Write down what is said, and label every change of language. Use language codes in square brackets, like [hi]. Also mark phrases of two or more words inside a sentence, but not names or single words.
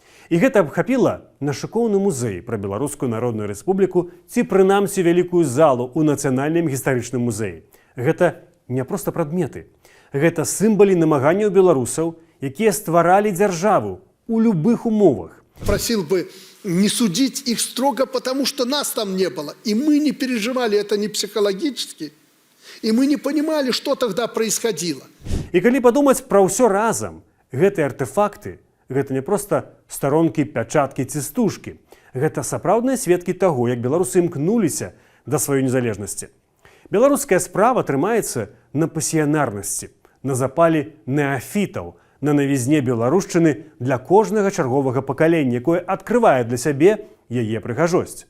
[be] І гэта абхапіла на шыкоўны музей пра Беларускую Народную Рэспубліку ці прынамсі вялікую залу ў Нацыянальным гістарычным музеі. Гэта не проста прадметы. Гэта сімвалы намаганняў беларусаў, якія стваралі дзяржаву у любых умовах. [ru] Просил бы не судить их строго, потому что нас там не было. И мы не переживали это не психологически, и мы не понимали, что тогда происходило. [be] І калі падумаць пра ўсё разам, гэтыя артефакты – гэта не проста старонкі, пячаткі ці стужкі. Гэта сапраўдныя сведкі таго, як беларусы імкнуліся да сваёй незалежнасці. Беларуская справа трымаецца на пасіянарнасці, на запалі неафітаў, на навізне беларушчыны для кожнага чарговага пакалення, якое адкрывае для сябе яе прыгажосць.